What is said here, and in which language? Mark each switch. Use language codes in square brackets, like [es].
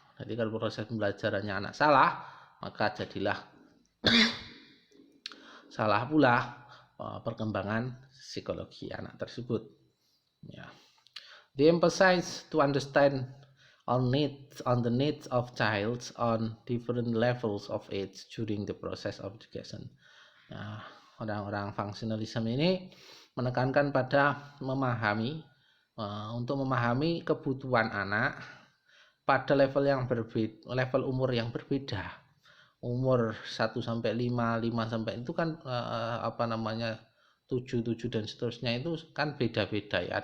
[id] Jadi kalau proses pembelajarannya anak salah, maka jadilah salah pula perkembangan psikologi anak tersebut. Ya. [en] They emphasize to understand on the needs of child on different levels of age during the process of education. [id] Nah, orang-orang functionalism ini menekankan pada memahami untuk memahami kebutuhan anak pada level yang berbeda, level umur yang berbeda. Umur 1 sampai 5, 5 sampai itu kan 7 dan seterusnya itu kan beda-beda ya.